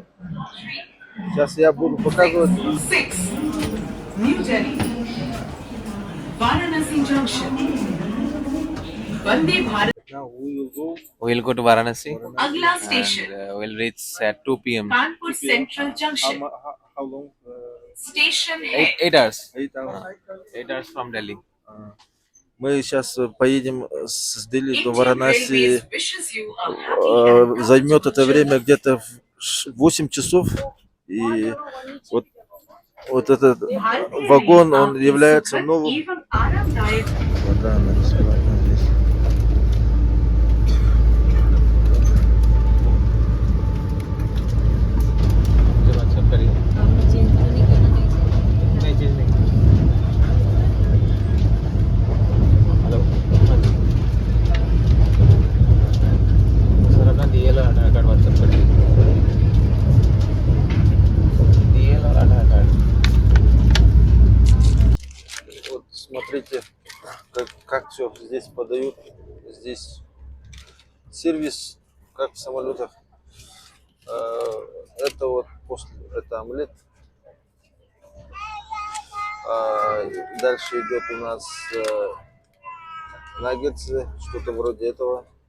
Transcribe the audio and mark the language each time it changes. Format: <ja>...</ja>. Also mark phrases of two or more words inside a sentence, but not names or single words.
<ru>Сейчас я буду показывать.</ru> <en>6 New Delhi Varanasi Junction Vande Bharat Now we will go. We'll go to Varanasi.</en> <hi>अगला स्टेशन</hi> <en>And, we'll reach at 2 p.m. Kanpur Central Junction How long?</en> <hi>Station है</hi> <en>8 hours. 8 hours. 8 hours from Delhi.</en> <ru>Мы сейчас поедем с Дели до</ru> <en>Indian</en> <ru>Варанаси.</ru> <en>Railways wishes you a happy and</en> <ru>Займет это</ru> <en>comfortable</en> <ru>время где-то 8 часов. И вот этот</ru> <hi>Bharatiya</hi> <ru>вагон,</ru> <hi>Rail</hi> <ru>он</ru> <hi>आपकी</hi> <ru>является</ru> <hi>सुखद</hi> <ru>новым.</ru> <hi>एवं आरामदायक</hi> <ru>Вода, она бесплатная здесь.</ru> <en>Hello.</en> <hi>सर अपना DL और आधार कार्ड WhatsApp कर दीजिए. DL और आधार कार्ड.</hi> <ru>Вот смотрите, как все здесь подают. Здесь сервис, как в самолетах. Это вот это омлет. Дальше идет у нас наггетсы, что-то вроде этого.</ru>